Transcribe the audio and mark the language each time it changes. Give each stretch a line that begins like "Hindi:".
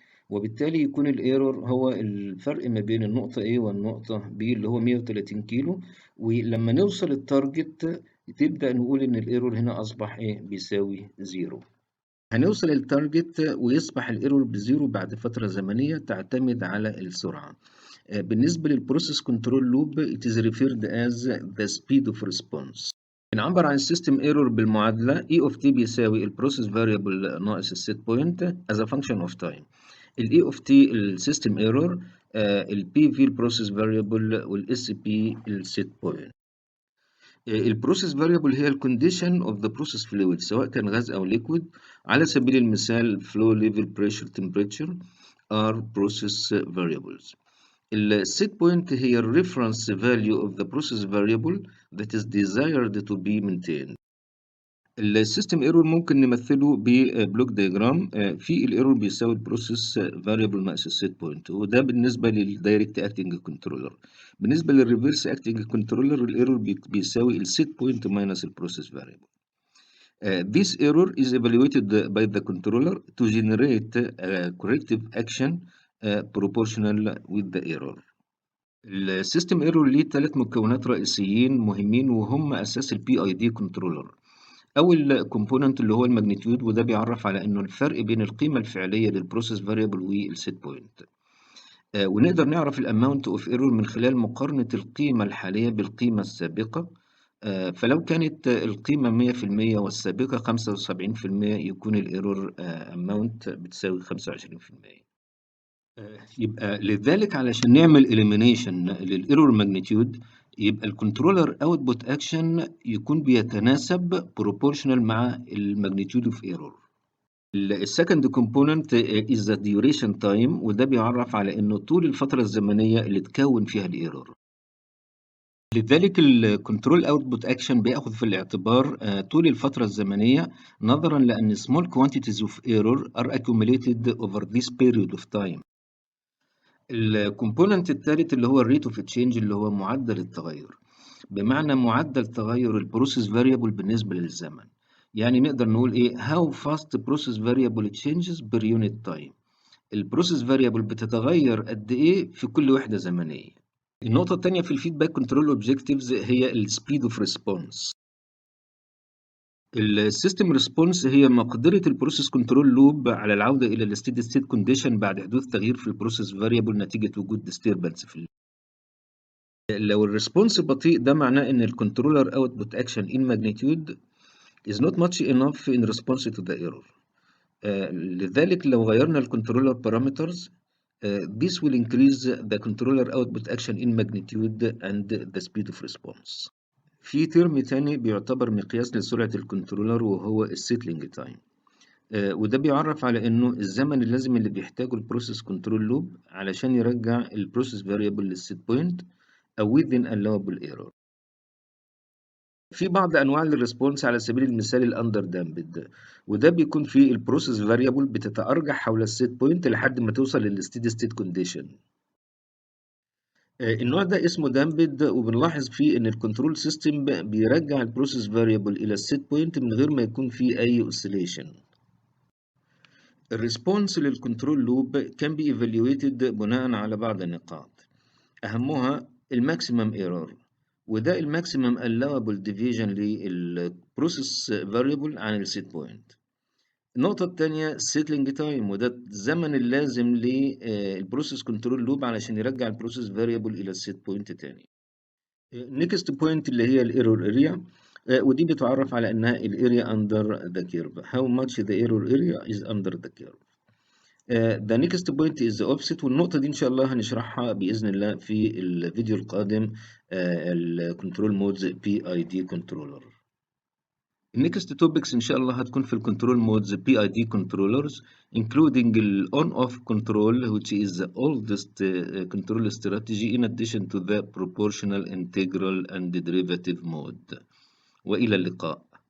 Arabic: وبالتالي يكون الايرور هو الفرق ما بين النقطة A والنقطة B اللي هو 130 كيلو، ولما نوصل التارجت تبدأ نقول إن الايرور هنا أصبح إيه بيساوي زيرو. هنوصل للتارجت ويصبح الايرور بزيرو بعد فترة زمنية تعتمد على السرعة. بالنسبة للبروسيس كنترول لوب
English: it is referred as the speed of response.
Arabic: بنعبر عن السيستم ايرور بالمعادلة E of t بيساوي البروسيس فاريبل ناقص السيت بوينت
English: as a function of time.
Arabic: ال E of t السيستم ايرور، ال P v البروسيس فاريبل، وال S P السيت بوينت. البروسيس فاريبل هي الكونديشن اوف ذا بروسيس فلويد سواء كان غاز او ليكويد. على سبيل المثال
English: flow level pressure temperature are process variables. الset point هي ال reference value of the process variable that is desired to be maintained.
Arabic: السيستم ايرور ممكن نمثله ببلوك دياجرام، في الايرور بيساوي البروسيس فاريبل ناقص السيت بوينت، وده بالنسبه للدايركت اكتنج كنترولر. بالنسبه للريفرس اكتنج كنترولر الايرور بيساوي السيت بوينت ماينس البروسيس فاريبل.
English: This error is evaluated by the controller to generate corrective action proportional with the error.
Arabic: السيستم ايرور ليه 3 مكونات رئيسيين مهمين وهم اساس البي اي دي كنترولر. أول component اللي هو الماجنتيود، وده بيعرف على إنه الفرق بين القيمة الفعلية للبروسيس فاريبل والسيت بوينت. ونقدر نعرف الاماونت اوف ايرور من خلال مقارنة القيمة الحالية بالقيمة السابقة. فلو كانت القيمة 100% والسابقة 75% يكون الايرور اماونت بتساوي 25%. يبقى لذلك علشان نعمل elimination للerror magnitude يبقى الcontroller output action يكون بيتناسب proportional مع الmagnitude of error.
English: الsecond component is the duration time
Arabic: وده بيعرّف على إنه طول الفترة الزمنية اللي اتكوّن فيها الerror.
English: لذلك الcontrol output action
Arabic: بياخد في الاعتبار طول الفترة الزمنية نظرًا لأن
English: small quantities of error are accumulated over this period of time.
Arabic: الcomponent التالت اللي هو الrate of change اللي هو معدل التغير، بمعنى معدل تغير الprocess variable بالنسبة للزمن، يعني نقدر نقول إيه
English: how fast process variable changes per unit time.
Arabic: الprocess variable بتتغير قد إيه في كل وحدة زمنية. النقطة التانية في الfeedback control objectives هي الspeed of response. الsystem response هي مقدرة الprocess control loop على العودة إلى الsteady state condition بعد حدوث تغيير في الprocess variable نتيجة وجود disturbance في لو الresponse بطيء ده معناه إن الcontroller output action
English: in magnitude is not much enough in response to the error.
Arabic: لذلك لو غيرنا
English: الcontroller parameters this will increase the controller output action in magnitude and the speed of response.
Arabic: في ترم تاني بيعتبر مقياس لسرعة الكنترولر وهو السيتلينج تايم وده بيعرف على إنه الزمن اللازم اللي بيحتاجه البروسيس كنترول لوب علشان يرجع البروسيس فاريبل للسيت بوينت أو
English: within allowable error.
Arabic: في بعض أنواع الريسبونس على سبيل المثال الأندر دامبد وده بيكون فيه البروسيس فاريبل بتتأرجح حول السيت بوينت لحد ما توصل للستيدي ستيت كونديشن. النوع ده اسمه دامبد وبنلاحظ فيه إن الكنترول سيستم بيرجع البروسيس فاريبل إلى السيت بوينت من غير ما يكون فيه أي اوسيليشن. الريسبونس للكنترول لوب كان بي ايفالويتد بناء على بعض النقاط أهمها الماكسيمم ايرور وده الماكسيمم allowable deviation للبروسيس فاريبل عن السيت بوينت. النقطة التانية settling time وده الزمن اللازم للبروسيس كنترول لوب علشان يرجع البروسيس فاريبل إلى السيت بوينت تاني.
English: next point
Arabic: اللي هي الايرور اريا ودي بتعرف على انها الاريا
English: under the curve how much the error area is under the curve. the next point is the offset
Arabic: والنقطة دي إن شاء الله هنشرحها بإذن الله في الفيديو القادم الكنترول مودز PID controller. النكست توبكس إن شاء الله هتكون في الكنترول مودز
English: PID controllers including ال on-off control which is the oldest control strategy in addition to the proportional integral and derivative mode.
Arabic: وإلى اللقاء.